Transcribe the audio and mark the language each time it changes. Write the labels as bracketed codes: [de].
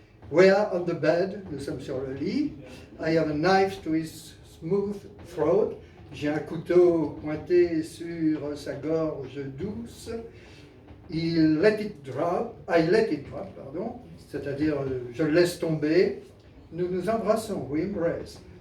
[en] We are on the bed, [fr] nous sommes sur le lit. [en] I have a knife to his smooth throat. [fr] J'ai un couteau pointé sur sa gorge douce. [en] I let it drop, [fr] pardon, c'est-à-dire je le laisse tomber. Nous nous embrassons, [en] we embrace.